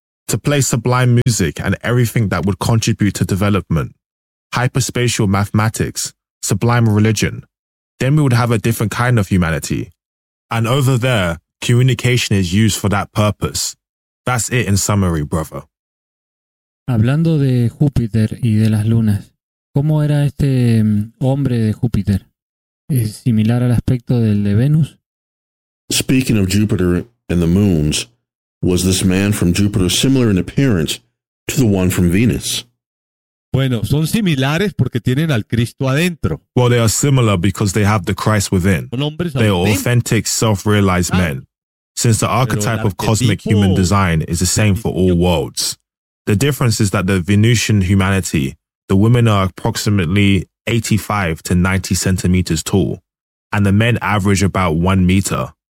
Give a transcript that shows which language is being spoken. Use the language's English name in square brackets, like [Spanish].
[English] To play sublime music and everything that would contribute to development. Hyperspatial mathematics, sublime religion. Then we would have a different kind of humanity. And over there, communication is used for that purpose. That's it in summary, brother. [Spanish] Hablando de Júpiter y de las lunas, ¿cómo era este hombre de Júpiter? ¿Es similar al aspecto del de Venus? [English] Speaking of Jupiter and the moons, was this man from Jupiter similar in appearance to the one from Venus? [Spanish] Bueno, son similares porque tienen al Cristo adentro. [English] Well, they are similar because they have the Christ within. They are authentic, self-realized men. Since the archetype of cosmic human design is the same for all worlds. The difference is that the Venusian humanity, the women are approximately 85 to 90 centimeters tall, and the men average about 1 meter.